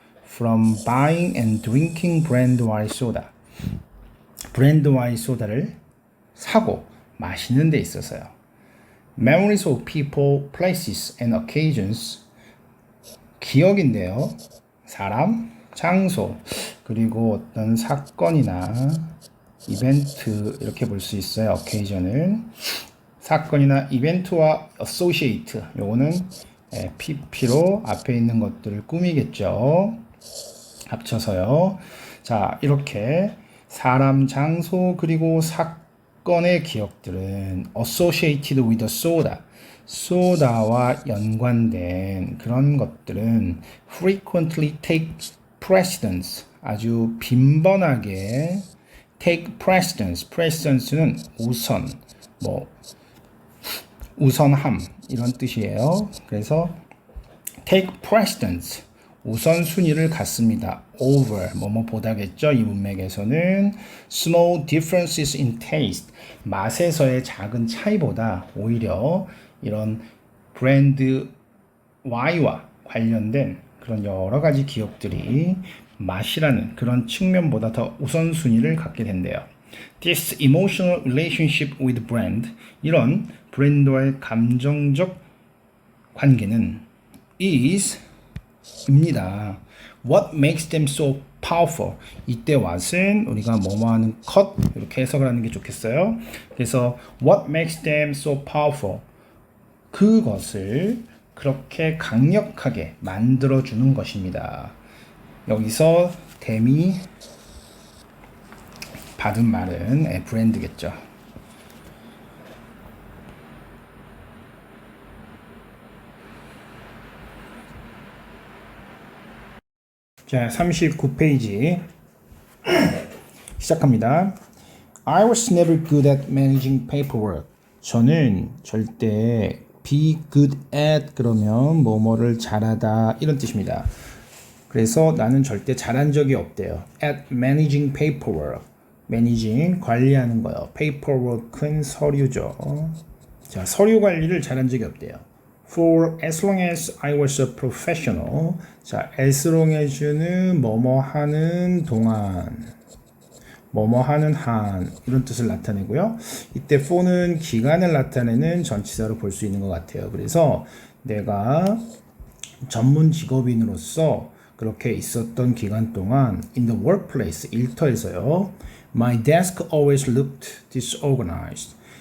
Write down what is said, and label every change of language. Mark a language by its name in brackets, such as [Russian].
[English] From buying and drinking brand Y soda. [Korean] 브랜드 Y 소다를 사고 마시는 데 있어서요. [English] Memories of people, places and occasions. [Korean] 기억인데요. 사람, 장소, 그리고 어떤 사건이나 이벤트 이렇게 볼 수 있어요. occasion은 사건이나 이벤트와 associate. 요거는 PP로 앞에 있는 것들을 꾸미겠죠. 합쳐서요. 자, 이렇게 사람, 장소, 그리고 사건의 기억들은 [English] associated with a soda. [Korean] 소다와 연관된 그런 것들은 [English] frequently take precedence. [Korean] 아주 빈번하게 [English] take precedence. [Korean] precedence는 우선, 우선함 이런 뜻이에요. 그래서 [English] take precedence. [Korean] 우선순위를 갖습니다. over, 뭐뭐보다겠죠. 이 문맥에서는 [English] small differences in taste, [Korean] 맛에서의 작은 차이보다 오히려 이런 브랜드 Y와 관련된 그런 여러 가지 기억들이 맛이라는 그런 측면보다 더 우선순위를 갖게 된대요. [English] This emotional relationship with brand, [Korean] 이런 브랜드와의 감정적 관계는 is 입니다. [English] What makes them so powerful? [Korean] 이때 what은 우리가 뭐뭐하는 것 이렇게 해석을 하는 게 좋겠어요. 그래서 what makes them so powerful? 그것을 그렇게 강력하게 만들어주는 것입니다. 여기서 댐이 받은 말은 브랜드겠죠. 자, 39페이지 시작합니다. [English] I was never good at managing paperwork. [Korean] 저는 절대 [English] be good at [Korean] 그러면 뭐뭐를 잘하다 이런 뜻입니다. 그래서 나는 절대 잘한 적이 없대요. [English] At managing paperwork. [Korean] managing 관리하는 거요. paperwork는 서류죠. 자, 서류 관리를 잘한 적이 없대요. [English] For as long as I was a professional. [Korean] 자, as long as는 뭐뭐 하는 동안, 뭐뭐 하는 한 이런 뜻을 나타내고요. 이때 for는 기간을 나타내는 전치사로 볼 수 있는 것 같아요. 그래서 내가 전문 직업인으로서 그렇게 있었던 기간 동안 [English] in the workplace, [Korean] 일터에서요. [English] My desk always looked disorganized.